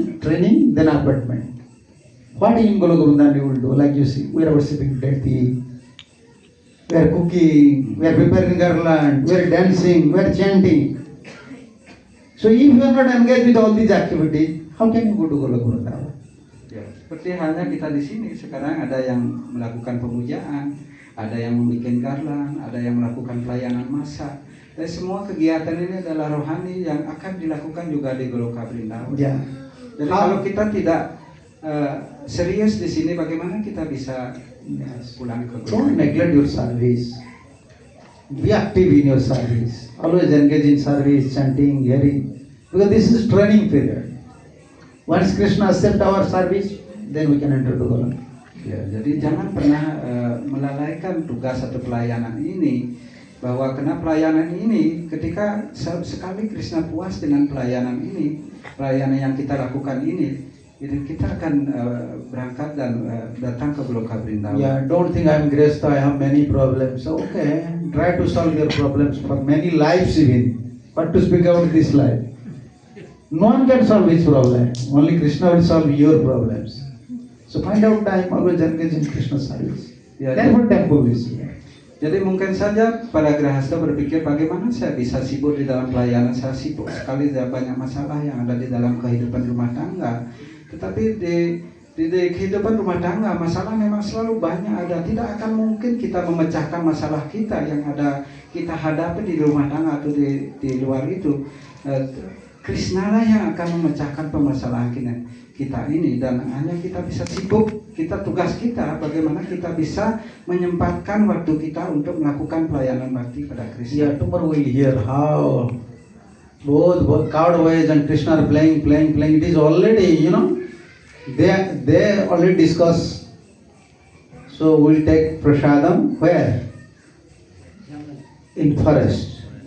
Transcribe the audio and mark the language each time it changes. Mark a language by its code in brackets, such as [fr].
[en] Training, then appointment. What in Golok Vrindavan you will do? Like you see, we are worshipping deity, we are cooking, we are preparing garland, we are dancing, we are chanting. So if you are not engaged with all these activities, how can you go to Golok Vrindavan? [id] Ya, seperti halnya kita di sini sekarang ada yang melakukan pemujaan, ada yang membuat garland, ada yang melakukan pelayanan massa. Dan semua kegiatan ini adalah rohani yang akan dilakukan juga di Goloka Vrindavan. [en] Yeah. [id] Jadi kalau kita tidak serius di sini, bagaimana kita bisa pulang ke Goloka? [en] Don't neglect your service. Be active in your service. Always engage in service, chanting, hearing. Because this is training period. Once Krishna accept our service, then we can enter to Goloka. [id] Ya, jadi jangan pernah melalaikan tugas atau pelayanan ini. bahwa karena pelayanan ini ketika sekali Krishna puas dengan pelayanan ini, pelayanan yang kita lakukan ini, jadi kita akan berangkat dan datang ke Goloka Vrindavan. [en] Yeah, don't think I'm graced, I have many problems. Okay, try to solve your problems for many lives even. But to speak about this life, no one can solve his problem. Only Krishna will solve your problems. So find out time, always engage in Krishna service. [id] Ya, [en] Therefore temple is here. [id] jadi mungkin saja para grahasta berpikir bagaimana saya bisa sibuk di dalam pelayanan, saya sibuk sekali, ada banyak masalah yang ada di dalam kehidupan rumah tangga. Tetapi di kehidupan rumah tangga masalah memang selalu banyak ada. Tidak akan mungkin kita memecahkan masalah kita yang ada kita hadapi di rumah tangga atau di luar itu. Krishna lah yang akan memecahkan permasalahan kita ini, dan hanya kita bisa sibuk, tugas kita bagaimana kita bisa menyempatkan waktu kita untuk melakukan pelayanan bakti pada Krishna. [en] Yeah, tomorrow we'll hear how both Kaudavais and Krishna are playing. It is already, they already discussed. So we'll take prasadam where? In forest.